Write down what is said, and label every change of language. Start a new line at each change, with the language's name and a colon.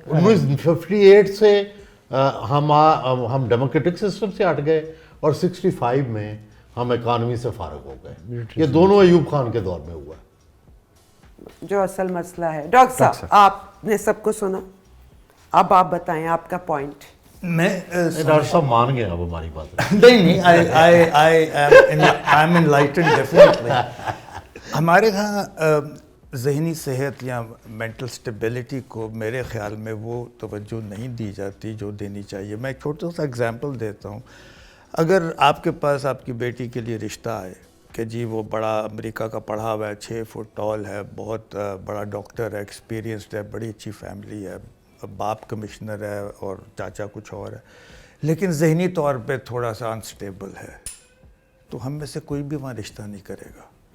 Urdu: 1958 سے ہم democratic system سے ہٹ گئے، اور 65 میں ہم اکانومی سے فارغ ہو گئے. یہ دونوں ایوب خان کے دور میں ہوا ہے. جو اصل مسئلہ ہے. ڈاکٹر صاحب، آپ نے سب کو سنا، اب آپ بتائیں آپ کا پوائنٹ. میں ڈاکٹر صاحب مان گئے اب ہماری بات. نہیں،
English: I am enlightened definitely.
Urdu: ہمارے ہاں ذہنی صحت یا مینٹل سٹیبلٹی کو میرے خیال میں وہ توجہ نہیں دی جاتی جو دینی چاہیے. میں ایک چھوٹا سا اگزامپل دیتا ہوں. اگر آپ کے پاس آپ کی بیٹی کے لیے رشتہ آئے کہ جی وہ بڑا امریکہ کا پڑھا ہوا ہے، 6 فٹ ٹال ہے، بہت بڑا ڈاکٹر ہے، ایکسپیرینسڈ ہے، بڑی اچھی فیملی ہے، باپ کمشنر ہے اور چاچا کچھ اور ہے، لیکن ذہنی طور پہ تھوڑا سا انسٹیبل ہے، تو ہم میں سے کوئی بھی وہاں رشتہ نہیں کرے گا.